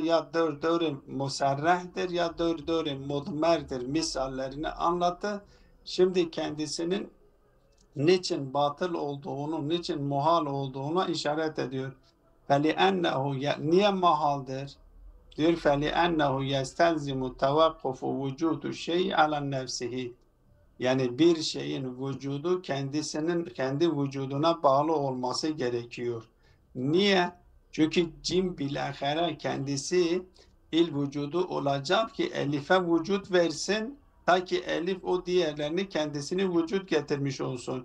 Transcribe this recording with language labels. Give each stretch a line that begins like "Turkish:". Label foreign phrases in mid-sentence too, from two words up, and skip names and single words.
Turkish: Ya dövrü musarrahdır ya dövrü mudmerdir misallerini anlattı. Şimdi kendisinin niçin batıl olduğunu, niçin muhal olduğunu işaret ediyor.
Arabic: فَلِأَنَّهُ
Turkish: niye muhaldir? Diyor
Arabic: فَلِأَنَّهُ يَسْتَلْزِمُ تَوَقُّفُ وُجُودُ الشَّيْءِ عَلَى نَفْسِهِ.
Turkish: Yani bir şeyin vücudu kendi vücuduna bağlı olması gerekiyor. Niye? Çünkü cim bilahare kendisi vücudu olacak ki elife vücut versin ta ki elif o diğerlerini kendisini vücut getirmiş olsun.